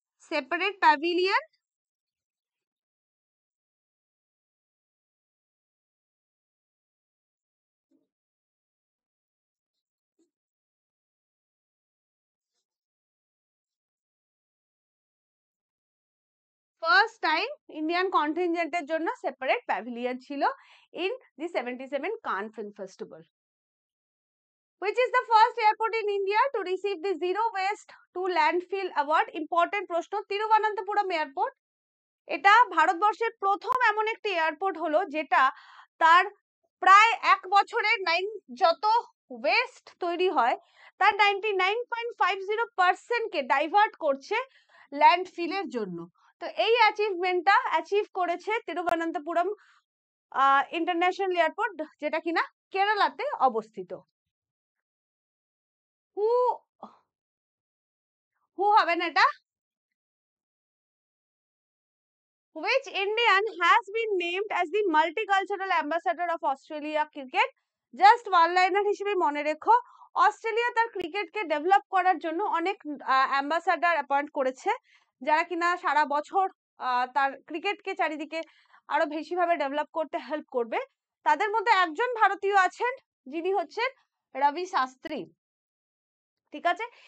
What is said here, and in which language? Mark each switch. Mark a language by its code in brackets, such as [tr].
[bn] Separate pavilion first time Indian কন্টিনজেন্টের জন্য separate pavilion ছিল [en] In the 77 Cannes film festival. Which is the first airport in India to receive the Zero Waste to Landfill Award? [bn] Important প্রশ্ন। Thiruvananthapuram airport. এটা ভারতবর্ষের প্রথম এমন একটি airport হলো যেটা তার প্রায় 1 বছরের যত ওয়েস্ট তৈরি হয় তার 99.50% কে ডাইভার্ট করছে ল্যান্ডফিলের জন্য। তো এই অ্যাচিভমেন্টটা অ্যাচিভ করেছে তিরুবনন্তপুরম ইন্টারন্যাশনাল এয়ারপোর্ট, যেটা কিনা কেরালাতে অবস্থিত। হু হু হবেন এটা? [en] Which Indian has been named as the multicultural ambassador of Australia cricket? Just one liner [bn] হিসেবে মনে রেখো, অস্ট্রেলিয়া তার ক্রিকেটকে ডেভেলপ করার জন্য অনেক অ্যাম্বাসাডার অ্যাপয়েন্ট করেছে, যারা কিনা সারা বছর তার ক্রিকেটকে চারিদিকে আরো বেশিভাবে ডেভেলপ করতে হেল্প করবে। তাদের মধ্যে একজন ভারতীয় আছেন, যিনি হচ্ছেন রবি শাস্ত্রী। ঠিক আছে?